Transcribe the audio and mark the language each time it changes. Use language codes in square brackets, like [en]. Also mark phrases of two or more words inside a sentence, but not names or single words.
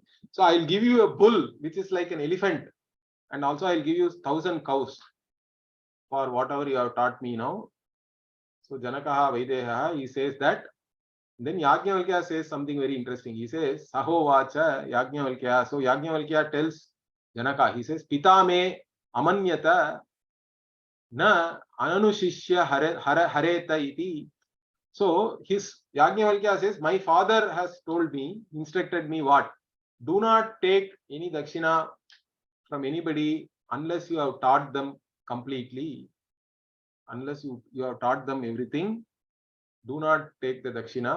[en] So I'll give you a bull which is like an elephant, and also I'll give you 1,000 cows for whatever you have taught me now. So Janakaha Vaideha, he says that. Then Yajnavalkya says something very interesting. He says, [sa] स होवाच याज्ञवल्क्यः. [en] So Yajnavalkya tells Janaka, he says, [sa] पिता मे अमन्यत न अननुशिष्य हरेत इति. [en] So his Yajnavalkya says, my father has told me, instructed me what? Do not take any dakshina from anybody unless you have taught them completely. Unless you have taught them everything, do not take the dakshina.